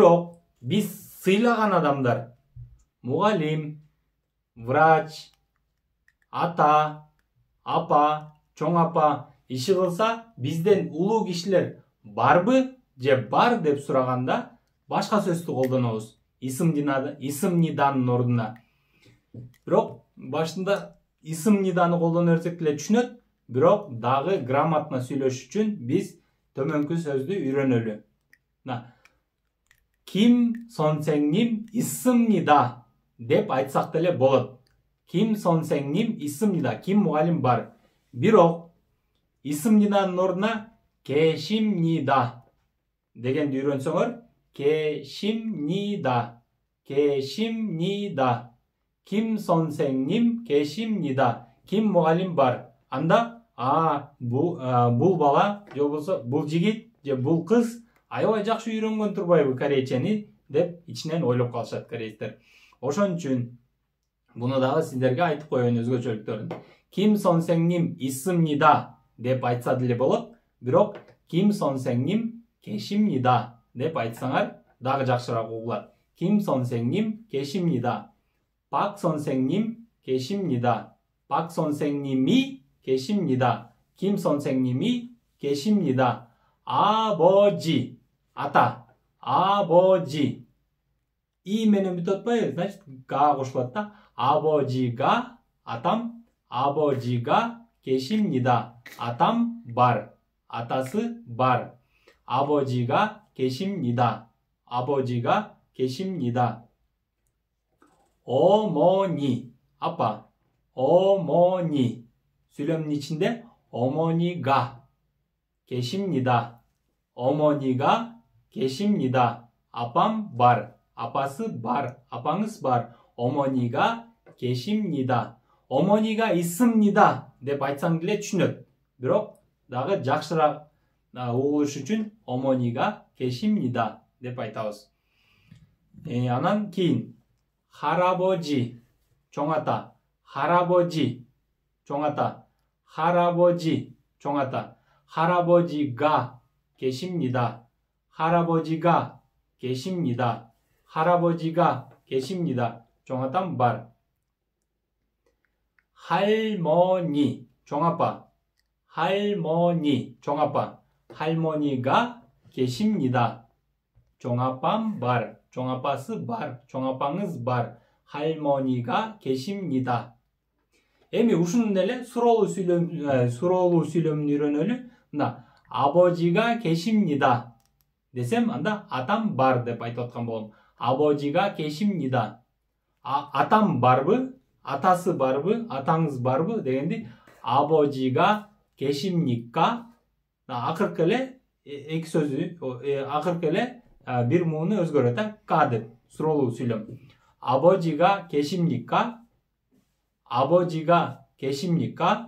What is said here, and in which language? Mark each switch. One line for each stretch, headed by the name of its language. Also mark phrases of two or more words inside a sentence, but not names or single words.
Kyrgyz: Бирок биз сыйлаган адамдар, мугалим, врач, ата, апа, чоң апа иши кылса, бизден улуу кишилер барбы же бар деп сураганда башка сөздү колдонобуз. Исым ниданын ордуна. Бирок башында исым ниданы колдоно берсек деле түшүнөт. Бирок дагы грамотно сүйлөш үчүн биз төмөнкү сөздү үйрөнөлү.
Korean: Ким 선생님 있습니다
Kyrgyz: деп айтсак деле болот.
Korean: Ким 선생님 있습니다.
Kyrgyz: Ким мугалим бар. Бирок исым ниданын ордуна 계십니다 дегенди үйрөнсөңөр,
Korean: 계십니다. 계십니다. Ким 선생님 계십니다.
Kyrgyz: Ким мугалим бар. Анда бул бала же болбосо бул жигит же бул кыз аябай жакшы үйрөнгөн турбайбы корейчени деп ичинен ойлоп калышат корейстер. Ошон үчүн буну дагы сиздерге айтып коеюн өзгөчөлүктөрүн.
Korean: Ким 선생님 있습니다
Kyrgyz: деп айтса деле болот. Бирок
Korean: Ким 선생님 계십니다
Kyrgyz: деп айтсаңар дагы жакшыраак угулат.
Korean: Ким 선생님 계십니다. 박 선생님 계십니다. 박 선생님이 계십니다. 김 선생님이 계십니다. 아버지, ата, 아버지.
Kyrgyz: 이 менен бүтөт атпайбы? Значит, га кошулат да.
Korean: 아버지가, атам, 아버지가 계십니다.
Kyrgyz: атам бар, атасы бар.
Korean: 아버지가 계십니다. 아버지가 계십니다. 어머니, 아빠. 어머니. 수렴 içinde 어머니가 계십니다. 어머니가 계십니다. 아밤 бар. 아빠스 бар. 아빵스 бар. 어머니가 계십니다. 어머니가 있습니다
Kyrgyz: деп айтсаң деле түшүнөт. Бирок дагы жакшыраак угулуш үчүн
Korean: 어머니가 계십니다
Kyrgyz: деп айтабыз. Анан кийин 할아버지, чоң ата.
Korean: 할아버지,
Kyrgyz: чоң ата.
Korean: 할아버지,
Kyrgyz: чоң ата.
Korean: 할아버지가 계십니다. 할아버지가 계십니다. 할아버지가 계십니다.
Kyrgyz: чоң атам бар.
Korean: 할머니,
Kyrgyz: чоң апа.
Korean: 할머니,
Kyrgyz: чоң апа.
Korean: 할머니가 계십니다.
Kyrgyz: чоң апам бар. чоң апасы бар. чоң апаңыз бар.
Korean: 할머니가 계십니다.
Kyrgyz: Эми ушунун эле суроолуу сүйлөмүн үйрөнөлү. Мына
Korean: 아버지가 계십니다
Kyrgyz: десем, анда атам бар деп айтып аткан болом.
Korean: 아버지가 계십니다.
Kyrgyz: атам барбы? атасы барбы? атаңыз барбы дегенди
Korean: 아버지가 계십니까?
Kyrgyz: Акыркы эле эки сөзү, акыркы эле бир мууну өзгөрөт, ка деп суроолуу сүйлөм.
Korean: 아버지가 계십니까? 아버지가 계십니까?